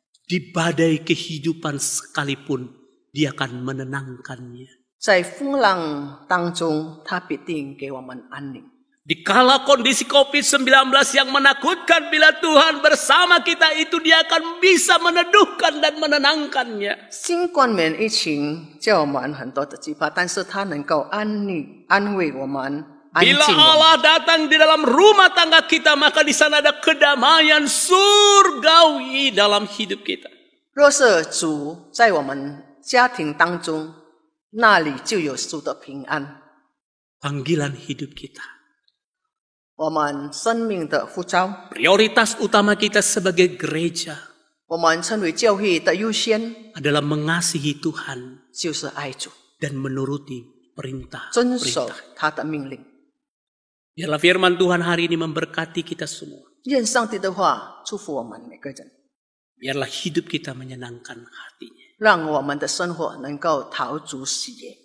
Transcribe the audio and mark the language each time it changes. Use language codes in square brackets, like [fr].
[id] di badai kehidupan sekalipun, Dia akan menenangkannya. [zh] 在风浪当中，他必定给我们安宁。 [id] Dikala kondisi COVID-19 yang menakutkan, bila Tuhan bersama kita itu Dia akan bisa meneduhkan dan menenangkannya. [zh] 新冠免疫情叫我们很多的惧怕，但是他能够安慰我们，安静 [id] Bila [zh] 我们。 [id] Allah datang di dalam rumah tangga kita, maka di sana ada kedamaian surgawi dalam hidup kita. [zh] 若是主在我们家庭当中，那里就有主的平安。 [id] Panggilan hidup kita, [zh] 我们生命的呼召， [id] prioritas utama kita sebagai gereja [zh] 我们称为教会的优先， [id] adalah mengasihi Tuhan [zh] 就是爱主， [id] dan menuruti perintah-perintah. [zh] 遵守他的命令。 [id] Biarlah firman Tuhan hari ini memberkati kita semua. [zh] 愿上帝的话祝福我们每个人， [id] Biarlah hidup kita menyenangkan hatinya. [zh] 让我们的生活能够陶足喜悦。